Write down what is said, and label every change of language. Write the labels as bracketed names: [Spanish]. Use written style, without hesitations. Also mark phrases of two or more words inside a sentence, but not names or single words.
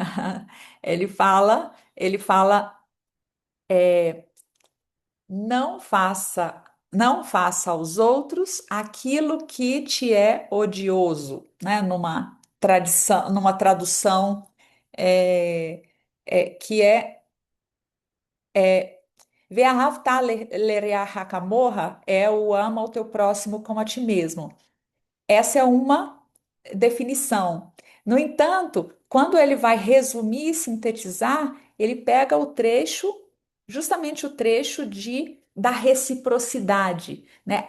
[Portuguese] Ele fala, não faça, não faça aos outros aquilo que te é odioso, né? Numa tradução é, que [Hebrew] Ve'ahavta lereacha kamorra [Portuguese] é o ama o teu próximo como a ti mesmo. Essa é uma definição. No entanto, quando ele vai resumir e sintetizar, ele pega o trecho, justamente o trecho da reciprocidade, né?